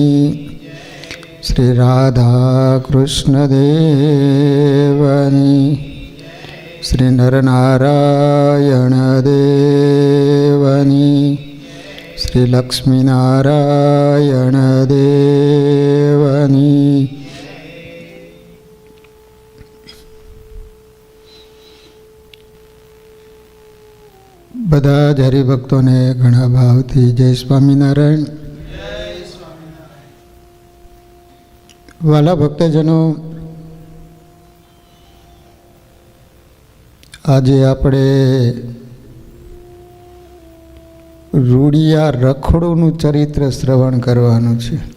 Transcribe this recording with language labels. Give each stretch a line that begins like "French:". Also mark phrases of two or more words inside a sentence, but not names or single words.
Gujarati: श्री राधा कृष्ण देवनी। श्री नरनारायण देवनी। श्री लक्ष्मीनारायण देवनी। બધા જ હરિભક્તોને ઘણા ભાવથી જય સ્વામિનારાયણ. વાલા ભક્તજનો, આજે આપણે રૂડિયા રખડુનું ચરિત્ર શ્રવણ કરવાનું છે.